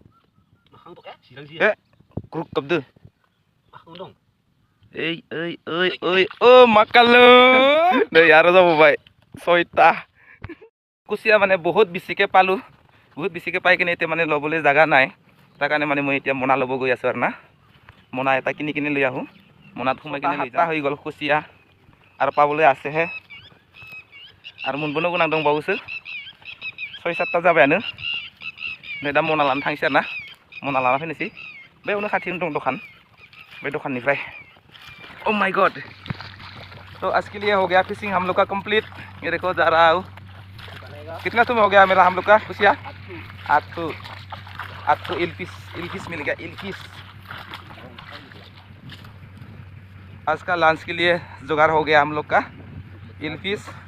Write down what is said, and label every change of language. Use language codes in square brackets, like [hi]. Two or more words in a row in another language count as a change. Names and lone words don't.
[as] গ্ৰুপ কবদো এই এই এই এই ও মাকালো नै আৰু যাববাই 6টা কুচিয়া। মানে বহুত বেছিকৈ পালোঁ, বহুত বেছিকৈ পাই কিনে এতিয়া মানে ল'বলৈ জাগা নাই। তাৰ কাৰণে মানে মই এতিয়া মোনা ল'ব গৈ আছোঁ আৰু না। মোনা এটা কিনি লৈ আহোঁ, মোনাত সোমাই কিনে লৈ যাওঁ। হৈ গ'ল কুচিয়া আৰু পাবলৈ আছেহে, আৰু [brx] मोनबोनो गोनां दंबावोसो। 6-7टा जाबायानो। नै दा मना लाना थांसै आरो ना। मना लाना फैनोसै। बेयावनो खाथियावनो दं दखान, बे दखाननिफ्राय। [en] Oh my God. [hi] तो आज के लिए हो गया फिशिंग हम लोग का कंप्लीट। ये देखो जा रहा हूँ। कितना समय हो गया मेरा हम लोग का कुसिया? 8 इलफिश मिल गया, इलफिश। आज का लंच के लिए जुगाड़ हो गया हम लोग का इलफिश।